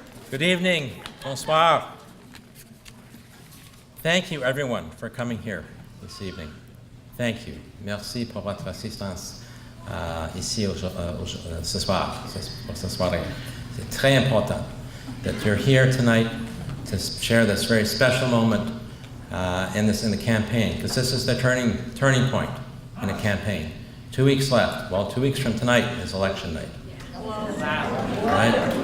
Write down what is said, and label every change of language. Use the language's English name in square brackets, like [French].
[English] Good evening. Bonsoir. Thank you, everyone, for coming here this evening. Thank you. [French] Merci pour votre assistance ici ce soir, pour ce soirée. C'est très important [English] that you're here tonight to share this very special moment in the campaign, because this is the turning point in a campaign. 2 weeks left. Well, 2 weeks from tonight is election night. Right?